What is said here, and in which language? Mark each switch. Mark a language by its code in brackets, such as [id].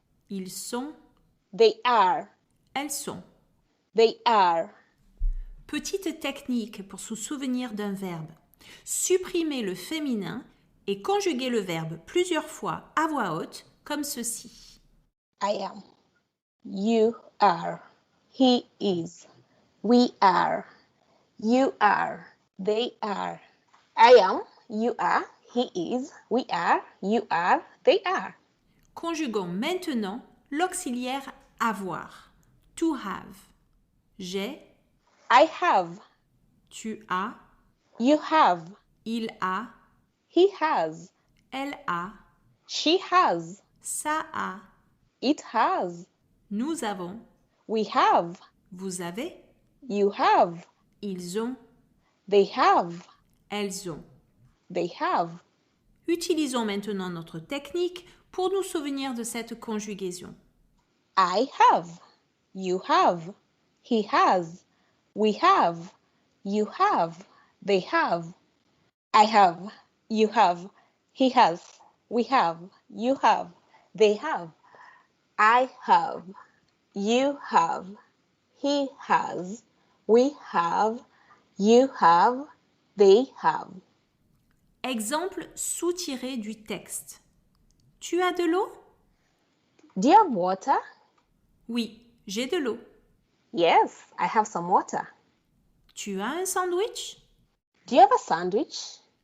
[fr] ils sont, [en] they are, [fr] elles sont. [en] they are. [fr] Petite technique pour se souvenir d'un verbe. Supprimez le féminin et conjuguez le verbe plusieurs fois à voix haute comme ceci. [en] I am, you are, he is, we are, you are, they are. I am, you are, he is, we are, you are, they are. [fr] Conjuguons maintenant l'auxiliaire avoir. [en] To have. [fr] J'ai, [en] I have, [fr] tu as, [en] you have, [fr] il a, [en] he has, [fr] elle a, [en] she has, [fr] ça a, [en] it has, [fr] nous avons, [en] we have, [fr] vous avez, [en] you have, [fr] ils ont, [en] they have, [fr] elles ont. [en] they have. [fr] Utilisons maintenant notre technique pour nous souvenir de cette conjugaison. [en] I have, you have, he has, we have, you have, they have. I have, you have, he has, we have, you have, they have. I have, you have, he has, we have, you have, they have. [fr] Exemple soutiré du texte. Tu as de l'eau? [en] Do you have water? [fr] Oui, j'ai de l'eau. [en] Yes, I have some water. [fr] Tu as un sandwich? [en] Do you have a sandwich?